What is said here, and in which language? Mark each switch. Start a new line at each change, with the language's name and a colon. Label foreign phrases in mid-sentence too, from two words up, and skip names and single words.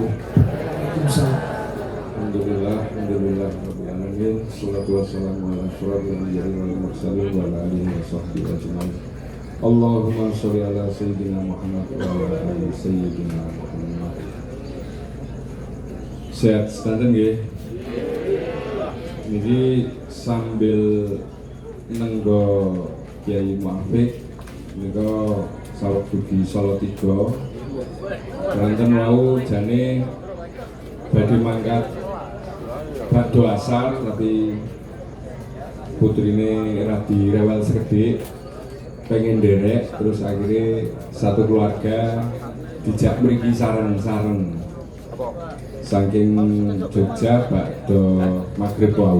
Arabic: الحمد لله، رب العالمين. الصلاة والسلام على أشرف الأنبياء والمرسلين وعلى آله وصحبه أجمعين. اللهم صل على سيدنا محمد وعلى آل سيدنا محمد.
Javanese: Sehat sedanten nggih. Niki sambil nenggo Kiai Muafik nika sawet dugi Solo 3. Kelanten wau jane badhe mangkat badhe asar tapi putrine radi rewel sekedhik pengen derek terus
Indonesian: akhirnya satu keluarga
Javanese: dijak mriki sareng-sareng saking Jogja bakdo maghrib wau.